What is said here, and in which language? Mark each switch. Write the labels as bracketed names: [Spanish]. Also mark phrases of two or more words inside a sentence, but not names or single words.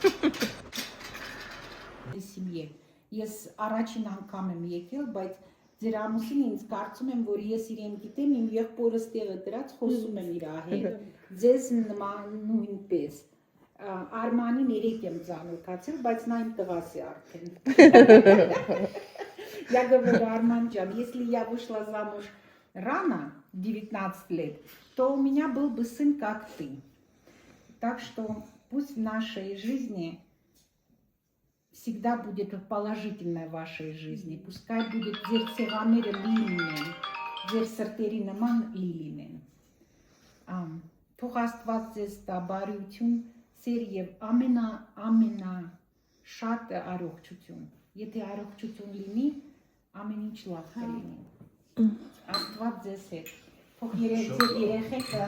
[Armenian] Սիմիե։ Ես առաջին անգամ եմ եկել, բայց ձեր ամուսինը ինձ կարծում եմ, որ ես իրեն գիտեմ, իմ եղբորս տեղը դրած խոսում եմ իր հետ։ Ձեզ նման նույնպես։ Արմանին երեք եմ ծանոթացել, բայց նա իմ տղաս է արդեն։ [Russian] Я говорю, Арман Джан, если я вышла замуж рано, 19 лет, то у меня был бы сын, как ты. Так что пусть в нашей жизни всегда будет положительное в вашей жизни. Пускай будет [Armenian] ձեր ցեղաները լիլին, ձեր սրտերի նման լիլին։ Թող Աստված ձեզ տա բարություն, սեր եւ ամենա շատ առողջություն։ Եթե առողջություն լինի, ամեն ինչ լավ կլինի։ Աստված ձեզ հետ։ Թող երեխեքը